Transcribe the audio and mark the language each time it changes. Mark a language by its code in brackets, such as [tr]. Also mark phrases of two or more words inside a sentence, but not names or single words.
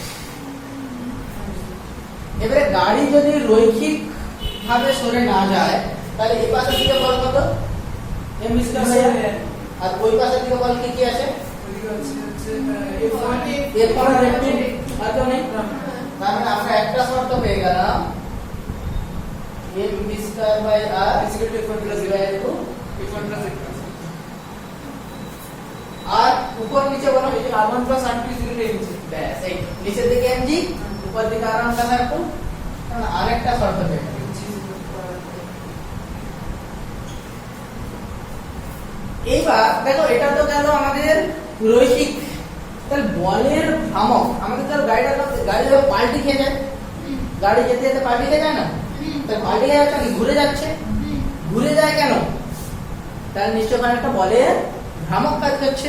[bn] এবারে গাড়ি যদি রৈখিক ভাবে সরে না যায়, তাহলে এই পাশের দিকে বল কত, m [en] square by [bn] r, আর ওই পাশের দিকে বল কি কি আছে, ওদিকে হচ্ছে F1 আর F2, আর কেউ নেই। তার মানে আমরা একটা শর্ত পেয়ে গেলাম, m [en] square by [bn] r [en] F1 plus = F1 plus F2। [bn] আর উপর নিচে বলো, এই যে [en] R1 plus R2 is equal to mg। [bn] ব্যাস এই নিচের দিকে mg, উপর দিকে r1 plus r2, কারণ আরেকটা শর্ত পেয়ে গেলাম। [en] mg is equal to R1। [bn] এইবার দেখো এটা তো গেল আমাদের রৈখিক, তাহলে বলের ভ্রামক আমাদের ধর গাড়ি যখন পাল্টি খেয়ে যায়, গাড়ি যেতে যেতে পাল্টি খেয়ে যায় না, তাহলে পাল্টি খেয়ে যাচ্ছে কি ঘুরে যাচ্ছে, ঘুরে যায় কেন, তাহলে নিশ্চয় ওখানে একটা বলের ভ্রামক কাজ করছে।